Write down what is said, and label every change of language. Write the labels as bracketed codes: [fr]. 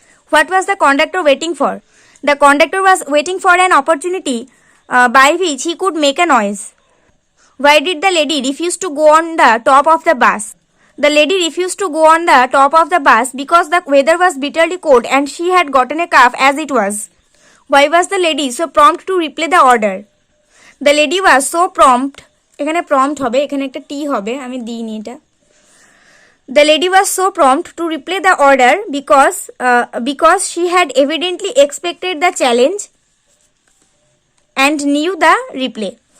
[en] What was the conductor waiting for? The conductor was waiting for an opportunity by which he could make a noise. Why did the lady refuse to go on the top of the bus? The lady refused to go on the top of the bus because the weather was bitterly cold and she had gotten a cough as it was. Why was the lady so prompt to reply the order? The lady was so prompt, [bn] এখানে prompt হবে, এখানে একটা টি হবে, আমি দিইনি এটা। [en] The lady was so prompt to reply the order because she had evidently expected the challenge and knew the reply.